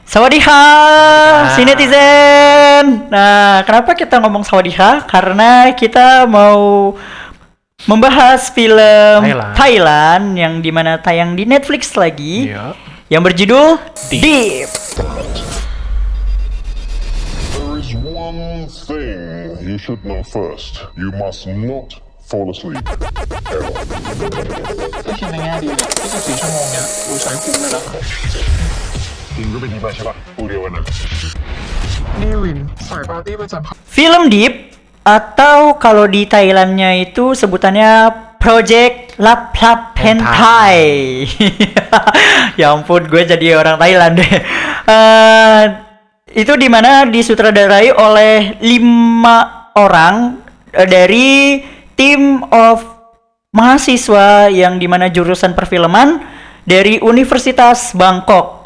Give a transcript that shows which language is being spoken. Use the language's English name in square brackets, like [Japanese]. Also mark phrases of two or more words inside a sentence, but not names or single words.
[Indonesian] Sawadikha, Sinetizen. Nah, kenapa kita ngomong sawadikha? Karena kita mau membahas film Thailand yang dimana tayang di Netflix lagi, yang berjudul Deep. [English] There is one thing you should know first. You must not fall asleep. [Thai] ก็คิดในแง่ดีเนี่ย24 ชั่วโมงเนี่ยกูใช้คุ้มเลยนะ กินก็เป็นที่ไปใช่ปะกูเดียวกันนะ นี่วินสายปาร์ตี้ประจำ [Indonesian] Film Deep atau kalau di Thailandnya itu sebutannya Project Lap Lap Hentai. Ya ampun, gue jadi orang Thailand deh. Itu dimana disutradarai oleh 5 orang dari tim of mahasiswa yang dimana jurusan perfilman dari Universitas Bangkok.